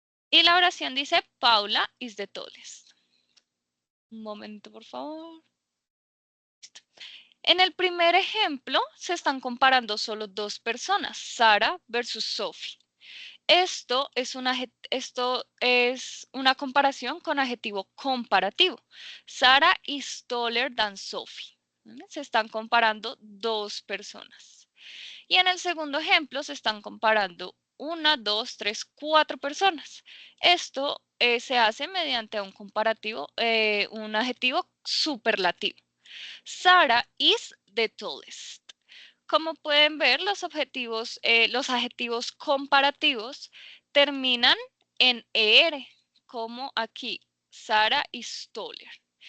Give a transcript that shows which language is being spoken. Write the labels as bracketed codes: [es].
[es] Y la oración dice, [en] Paula is the tallest. [es] Un momento, por favor. En el primer ejemplo se están comparando solo dos personas, Sara versus Sophie. Esto es una comparación con adjetivo comparativo. [en] Sara is taller than Sophie. [es] ¿Vale? Se están comparando dos personas. Y en el segundo ejemplo se están comparando una, dos, tres, cuatro personas. Esto se hace mediante un comparativo, un adjetivo superlativo. [en] Sara is the tallest. [es] Como pueden ver, los adjetivos comparativos terminan en ER, como aquí, [en] Sara is taller.